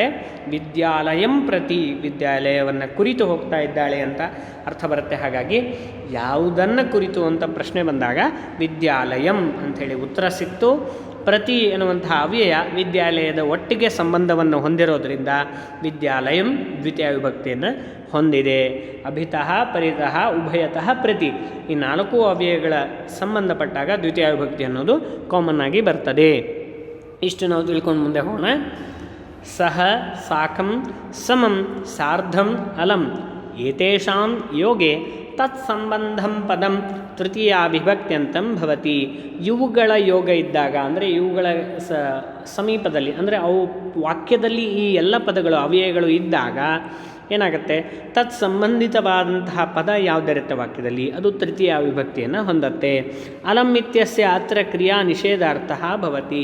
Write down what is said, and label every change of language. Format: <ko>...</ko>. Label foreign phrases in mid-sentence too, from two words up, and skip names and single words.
<sa>ವಿದ್ಯಾಲಯಂ ಪ್ರತಿ,</sa> <kn>ವಿದ್ಯಾಲಯವನ್ನು ಕುರಿತು ಹೋಗ್ತಾ ಇದ್ದಾಳೆ ಅಂತ ಅರ್ಥ ಬರುತ್ತೆ. ಹಾಗಾಗಿ ಯಾವುದನ್ನು ಕುರಿತು ಅಂತ ಪ್ರಶ್ನೆ ಬಂದಾಗ ವಿದ್ಯಾಲಯಂ ಅಂಥೇಳಿ ಉತ್ತರ ಸಿಕ್ತು. ಪ್ರತಿ ಎನ್ನುವಂತಹ ಅವ್ಯಯ ವಿದ್ಯಾಲಯದ ಒಟ್ಟಿಗೆ ಸಂಬಂಧವನ್ನು ಹೊಂದಿರೋದ್ರಿಂದ ವಿದ್ಯಾಲಯಂ ದ್ವಿತೀಯ ವಿಭಕ್ತಿಯನ್ನು ಹೊಂದಿದೆ.</kn> <sa>ಅಭಿತಃ ಪರಿತಃ ಉಭಯತಃ ಪ್ರತಿ,</sa> <kn>ಈ ನಾಲ್ಕು ಅವ್ಯಯಗಳ ಸಂಬಂಧಪಟ್ಟಾಗ ದ್ವಿತೀಯ ವಿಭಕ್ತಿ ಅನ್ನೋದು ಕಾಮನ್ ಆಗಿ ಬರ್ತದೆ. ಇಷ್ಟು ನಾವು ತಿಳ್ಕೊಂಡು ಮುಂದೆ ಹೋಗೋಣ.</kn> <sa>ಸಹ ಸಾಕಂ ಸಮಂ ಸಾರ್ಧಂ ಅಲಂ ಏತೇಷಾಂ ಯೋಗೆ ತತ್ಸಂಬಂಧಂ ಪದಂ ತೃತೀಯ ವಿಭಕ್ತ್ಯಂತಂ ಭವತಿ.</sa> <kn>ಇವುಗಳ ಯೋಗ ಇದ್ದಾಗ ಅಂದರೆ ಇವುಗಳ ಸಮೀಪದಲ್ಲಿ ಅಂದರೆ ಅವು ವಾಕ್ಯದಲ್ಲಿ ಈ ಎಲ್ಲ ಪದಗಳು ಅವ್ಯಯಗಳು ಇದ್ದಾಗ ಏನಾಗುತ್ತೆ? ತತ್ಸಂಬಂಧಿತವಾದಂತಹ ಪದ ಯಾವುದಿರುತ್ತೆ ವಾಕ್ಯದಲ್ಲಿ ಅದು ತೃತೀಯ ವಿಭಕ್ತಿಯನ್ನು ಹೊಂದತ್ತೆ.</kn> <sa>ಅಲಂ ಇತ್ಯಸ್ಯ ಅತ್ರ ಕ್ರಿಯಾ ನಿಷೇಧಾರ್ಥ ಭವತಿ.</sa>